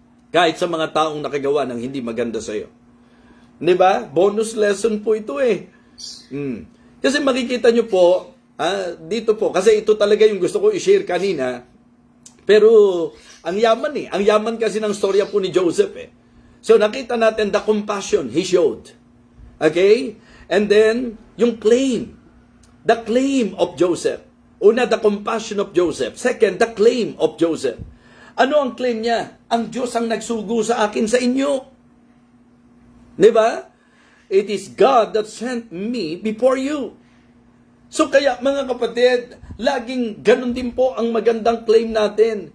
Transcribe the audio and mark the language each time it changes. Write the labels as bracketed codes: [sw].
[tl] Kahit sa mga taong nakagawa ng hindi maganda sa iyo. Diba? Bonus lesson po ito eh. Kasi makikita nyo po, dito po, kasi ito talaga yung gusto ko i-share kanina, pero ang yaman eh. Ang yaman kasi ng storya po ni Joseph eh. [en] So [tl] nakita natin [en] the compassion he showed. Okay? And then, [tl] yung claim. [en] The claim of Joseph. Una, the compassion of Joseph. Second, the claim of Joseph. [tl] Ano ang claim niya? Ang Diyos ang nagsugo sa akin sa inyo. Diba? [en] It is God that sent me before you. [tl] So kaya mga kapatid, laging ganun din po ang magandang claim natin.